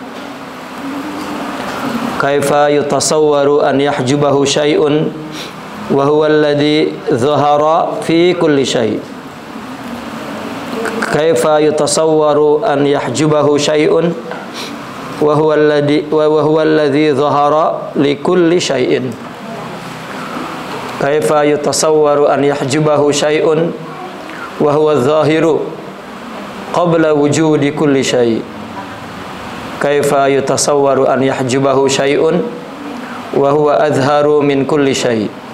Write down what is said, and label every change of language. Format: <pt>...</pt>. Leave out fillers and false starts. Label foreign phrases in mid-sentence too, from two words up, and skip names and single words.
<ar>كيف يتصور أن يحجبه شيء وهو الذي ظهر في كل شيء'. كيف يتصور أن يحجبه شيء وهو الذي ظهر لكل شيء. كيف يتصور أن يحجبه شيء وهو الظاهر قبل وجود كل شيء'. كيف يتصور أن يحجبه شيء وهو أظهر من كل شيء'.</ar>